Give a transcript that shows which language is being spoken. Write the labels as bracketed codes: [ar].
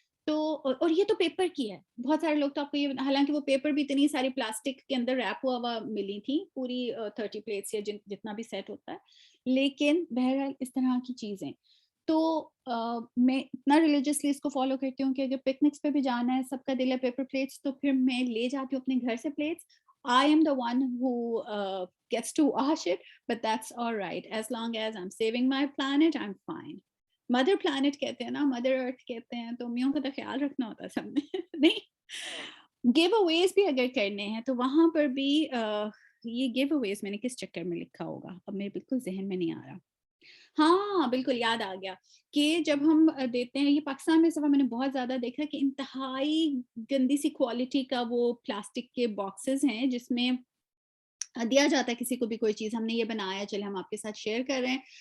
[ur] تو اور یہ تو پیپر کی ہے. بہت سارے لوگ تو آپ کو یہ, حالانکہ وہ پیپر بھی اتنی ساری پلاسٹک کے اندر ریپ ہوا ملی تھی پوری 30 پلیٹس یا جتنا بھی سیٹ ہوتا ہے, لیکن بہرحال اس طرح کی چیزیں. تو میں اتنا ریلیجسلی اس کو فالو کرتی ہوں کہ اگر پکنکس پہ بھی جانا ہے, سب کا دل ہے پیپر پلیٹس, تو پھر میں لے جاتی ہوں اپنے گھر سے plates. [en] I am the one who gets to wash it, but that's all right. As long as I'm saving my planet, I'm fine. [ur] Mother plant کہتے ہیں نا, مدر ارتھ کہتے ہیں, تو میوں کا تو خیال رکھنا ہوتا ہے سب نے. نہیں گیو اویز بھی اگر کرنے ہیں تو وہاں پر بھی یہ گیو اویز میں نے کس چکر میں لکھا ہوگا, اب میرے بالکل ذہن میں نہیں آ رہا. ہاں بالکل یاد آ گیا کہ جب ہم دیتے ہیں, یہ پاکستان میں صفحہ میں نے بہت زیادہ دیکھا کہ انتہائی گندی سی کوالٹی کا وہ پلاسٹک کے باکسز ہیں جس میں دیا جاتا ہے کسی کو بھی کوئی چیز, ہم نے یہ بنایا چلے ہم آپ کے ساتھ شیئر کر رہے ہیں.